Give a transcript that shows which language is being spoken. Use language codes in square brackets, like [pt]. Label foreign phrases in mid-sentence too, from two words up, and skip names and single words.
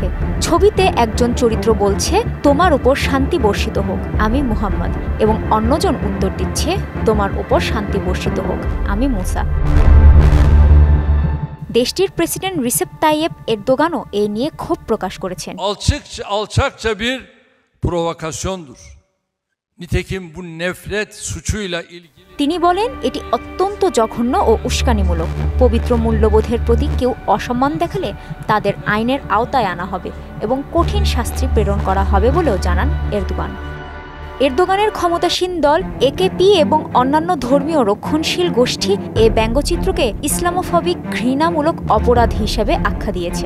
[bn] ছবিতে একজন চরিত্র বলছে, তোমার উপর শান্তি বর্ষিত হোক, আমি মুহাম্মদ, এবং অন্যজন উত্তর দিচ্ছে, তোমার উপর শান্তি বর্ষিত হোক, আমি মুসা। দেশটির প্রেসিডেন্ট রিসেপ তাইয়েপ এরদোগানও এ নিয়ে ক্ষোভ প্রকাশ করেছেন। [tr] Alçakça bir provokasyondur. Nitekim bu nefret suçuyla ilgili [bn] তিনি বলেন, এটি অত্যন্ত জঘন্য ও উস্কানিমূলক। পবিত্র মূল্যবোধের প্রতি কেউ অসম্মান দেখালে তাদের আইনের আওতায় আনা হবে এবং কঠিন শাস্তি প্রেরণ করা হবে বলেও জানান এরদোগান। এরদোগানের ক্ষমতাসীন দল একেপি এবং অন্যান্য ধর্মীয় রক্ষণশীল গোষ্ঠী এ ব্যঙ্গচিত্রকে ইসলামোফবিক ঘৃণামূলক অপরাধ হিসেবে আখ্যা দিয়েছে।